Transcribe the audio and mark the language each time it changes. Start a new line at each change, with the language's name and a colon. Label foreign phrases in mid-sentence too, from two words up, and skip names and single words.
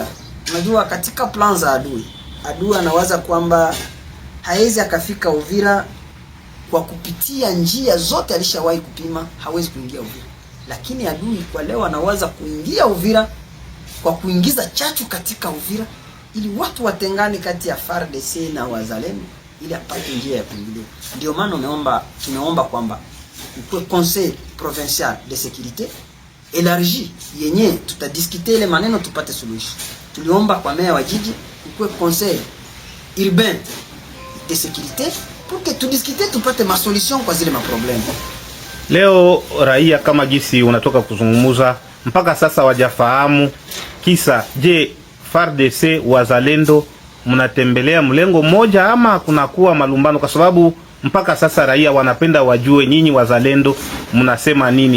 Swahili: Unajua katika plan za adui anawaza kwamba hawezi akafika Uvira kwa kupitia njia zote alishawahi kupima, hawezi kuingia Uvira. Lakini adui kwa leo anawaza kuingia Uvira kwa kuingiza chachu katika Uvira ili watu watengane kati ya FARDC na wazalendo ili apate njia ya kuingia. Ndio maana tumeomba kwamba kwa
French: Conseil provincial de sécurité élargi
Swahili: yenye tutadiskite ile maneno tupate suluhisho. Tuliomba kwa meya wa jiji kwa
French: Conseil urbain de sécurité pour que
Swahili: tudiskite tupate masolution kwa zile maprobleme. Leo raia kama gisi unatoka kuzungumuza mpaka sasa wajafahamu kisa. Je, FARDC wazalendo mnatembelea mlengo mmoja ama kunakuwa malumbano? Kwa sababu mpaka sasa raia wanapenda wajue nyinyi wazalendo mnasema nini.